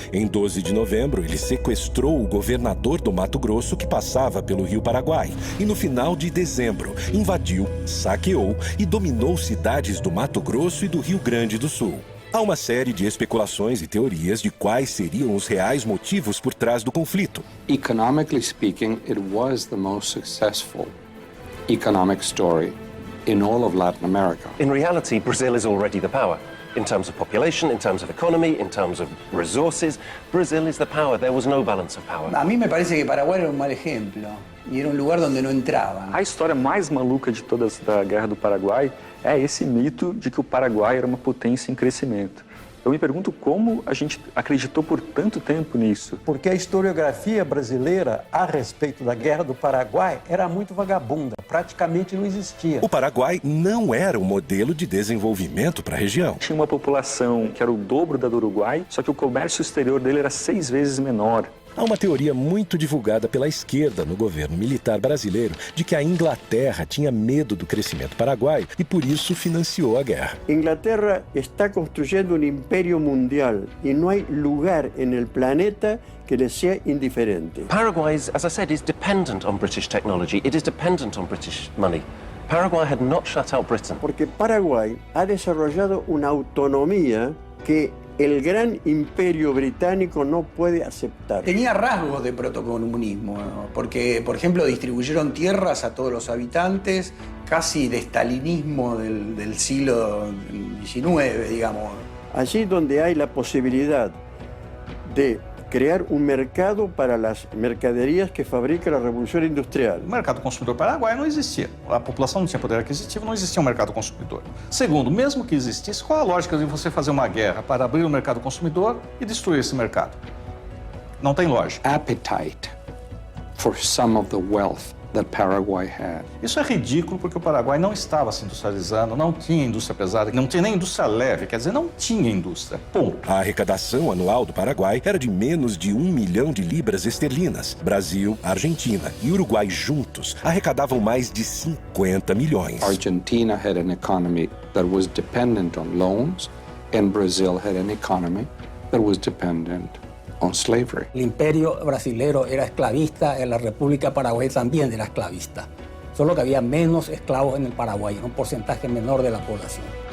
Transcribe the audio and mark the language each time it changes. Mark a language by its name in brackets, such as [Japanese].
[Portuguese] Em 12 de novembro, ele sequestrou o governador do Mato Grosso que passava pelo Rio Paraguai. E no final de dezembro, invadiu, saqueou e dominou cidades do Mato Grosso e do Rio Grande do Sul. Há uma série de especulações e teorias de quais seriam os reais motivos por trás do conflito. [English] Economically speaking, it was the most successful economic story in all of Latin America. In reality, Brazil is already the power. In terms of population, in terms of economy, in terms of resources, Brazil is the power. There was no balance of power. [Spanish] A mí me parece que Paraguay era un mal ejemplo y era un lugar donde no entraban. [Portuguese] A história mais maluca de todas da Guerra do Paraguai é esse mito de que o Paraguai era uma potência em crescimento. Eu me pergunto como a gente acreditou por tanto tempo nisso. Porque a historiografia brasileira a respeito da Guerra do Paraguai era muito vagabunda, praticamente não existia. O Paraguai não era um modelo de desenvolvimento para a região. Tinha uma população que era o dobro da do Uruguai, só que o comércio exterior dele era 6 vezes menor. Há uma teoria muito divulgada pela esquerda no governo militar brasileiro de que a Inglaterra tinha medo do crescimento paraguaio e por isso financiou a guerra. [Spanish] Inglaterra está construyendo un imperio mundial y no hay lugar en el planeta que le sea indiferente. [English] Paraguay, as I said, is dependent on British technology. It is dependent on British money. Paraguay had not shut out Britain. [Spanish] Porque Paraguay ha desarrollado una autonomía que el gran imperio británico no puede aceptar. Tenía rasgos de protocomunismo, ¿no? Porque, por ejemplo, distribuyeron tierras a todos los habitantes, casi de estalinismo del siglo XIX, digamos. Allí donde hay la posibilidad de crear un mercado para las mercaderias que fabrica la Revolución Industrial. [Portuguese] O mercado consumidor paraguaio não existia. A população não tinha poder aquisitivo, não existia um mercado consumidor. Segundo, mesmo que existisse, qual a lógica de você fazer uma guerra para abrir o mercado consumidor e destruir esse mercado? Não tem lógica. [English] Appetite for some of the wealth that Paraguay had. [Portuguese] Isso é ridículo porque o Paraguai não estava se industrializando, não tinha indústria pesada, não tinha nem indústria leve, quer dizer, não tinha indústria. Ponto. A arrecadação anual do Paraguai era de menos de 1 milhão de libras esterlinas. Brasil, Argentina e Uruguai juntos arrecadavam mais de 50 milhões. [English] Argentina had an economy that was dependent on loans, and Brazil had an economy that was dependent on slavery. [Spanish] El imperio brasilero era esclavista, en la República Paraguay también era esclavista. Solo que había menos esclavos en el Paraguay, un porcentaje menor de la población.